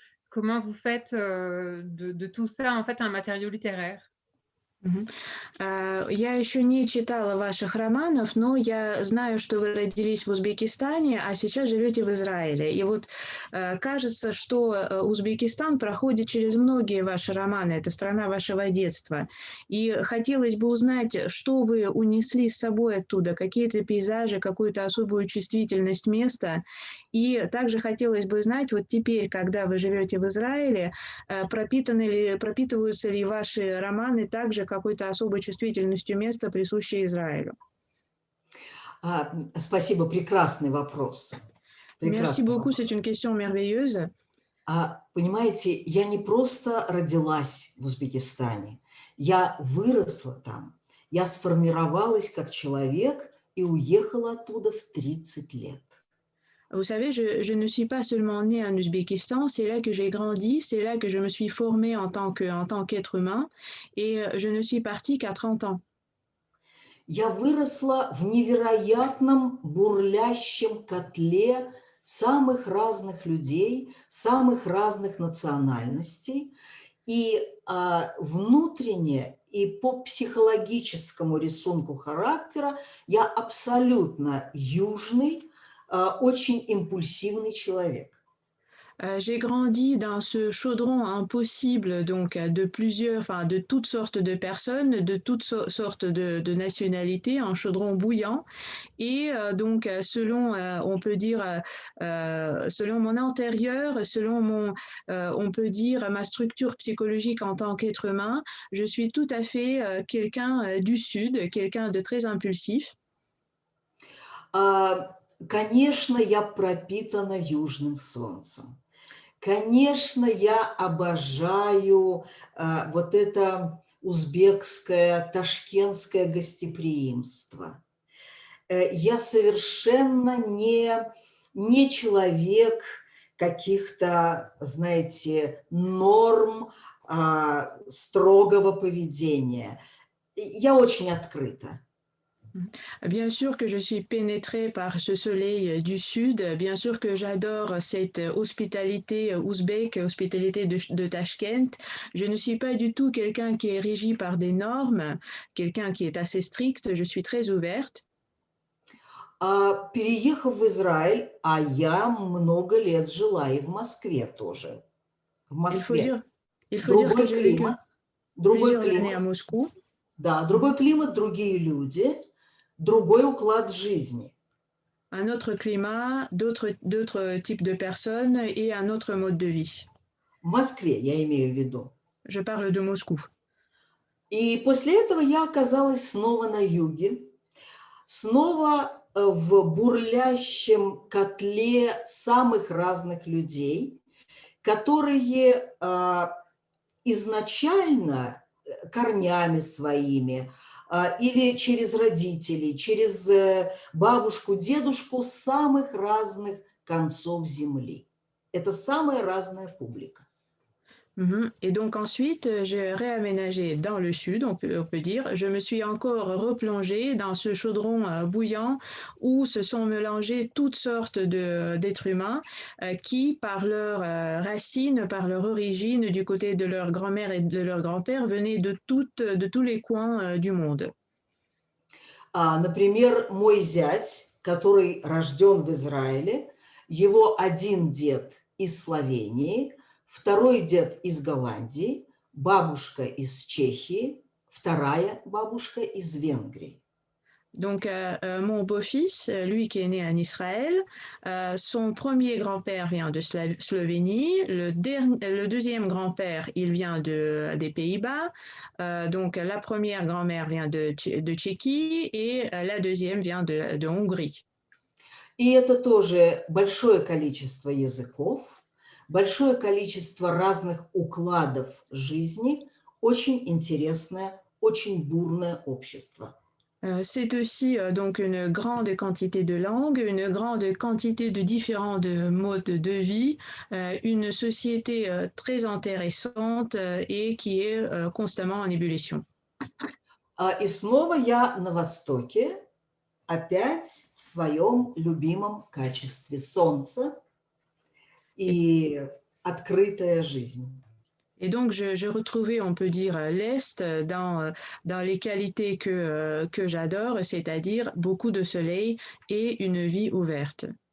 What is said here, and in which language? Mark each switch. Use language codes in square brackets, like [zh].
[fr] comment vous faites de tout ça en fait un matériau littéraire? [ru] Я еще не читала ваших романов, но я знаю, что вы родились в Узбекистане, а сейчас живете в Израиле. И вот кажется, что Узбекистан проходит через многие ваши романы. Это страна вашего детства. И хотелось бы узнать, что вы унесли с собой оттуда, какие-то пейзажи, какую-то особую чувствительность места. И также хотелось бы знать, вот теперь, когда вы живете в Израиле, пропитываются ли ваши романы также какой-то особой чувствительностью места, присущей Израилю? Спасибо, прекрасный вопрос. [fr] Merci beaucoup, c'est une question merveilleuse. [ru] Понимаете, я не просто родилась в Узбекистане, я выросла там, я сформировалась как человек и уехала оттуда в 30 лет. [fr] Vous savez, je ne suis pas seulement née en Ouzbékistan, c'est là que j'ai grandi, c'est là que je me suis formée en tant qu'être humain, et je ne suis partie qu'à 30 ans. [ru] Я выросла в невероятном бурлящем котле самых разных людей, самых разных национальностей, и внутренне и по психологическому рисунку характера я абсолютно южный, очень импульсивный человек. [fr] J'ai grandi dans ce chaudron impossible, donc de toutes sortes de personnes, de toutes sortes de nationalités, un chaudron bouillant. Et donc, selon, on peut dire, selon mon intérieur, selon on peut dire, ma structure psychologique en tant qu'être humain, je suis tout à fait quelqu'un du Sud, quelqu'un de très impulsif. [ru] Конечно, я пропитана южным солнцем. Конечно, я обожаю вот это узбекское, ташкентское гостеприимство. Я совершенно не человек каких-то, знаете, норм строгого поведения. Я очень открыта. [fr] Bien sûr que je suis pénétrée par ce soleil du Sud, bien sûr que j'adore cette hospitalité ouzbek, hospitalité de Tashkent. Je ne suis pas du tout quelqu'un qui est régi par des normes, quelqu'un qui est assez strict, je suis très ouverte. [ru] Переехав в Израиль, а я много лет жила и в Москве тоже. В Москве. [fr] Il faut dire que j'ai vécu plusieurs années à Moscou. [ru] Да, другой климат, другие люди, другой уклад жизни. [fr] Un autre climat, d'autres types de personnes et un autre mode de vie. [ru] В Москве, я имею в виду. [fr] Je parle de Moscou. [ru] И после этого я оказалась снова на юге, снова в бурлящем котле самых разных людей, которые изначально корнями своими или через родителей, через бабушку, дедушку с самых разных концов земли. Это самая разная публика. [fr] Et donc ensuite, j'ai réaménagé dans le sud, on peut dire. Je me suis encore replongée dans ce chaudron bouillant où se sont mélangées toutes sortes d'êtres humains qui, par leurs racines, par leur origine, du côté de leur grand-mère et de leur grand-père, venaient de tous les coins du monde. [ru] Например, мой зять, который рожден в Израиле, его один дед из Словении, второй дед из Голландии, бабушка из Чехии, вторая бабушка из Венгрии. [fr] Donc, mon beau-fils, lui qui est né en Israël, son premier grand-père vient de Slovénie, le deuxième grand-père, il vient des Pays-Bas, donc la première grand-mère vient de Tchéquie et la deuxième vient de Hongrie. [ru] И это тоже большое количество языков, большое количество разных укладов жизни, очень интересное, очень бурное общество. [fr] C'est aussi donc une grande quantité de langues, une grande quantité de différents modes de vie, une société très intéressante et qui est constamment en ébullition. [ru] И снова я на Востоке, опять в своем любимом качестве солнца. И открытая жизнь. [fr] Et donc, je retrouvais, on peut dire, l'Est dans les qualités que j'adore, c'est-à-dire beaucoup de soleil et une vie ouverte.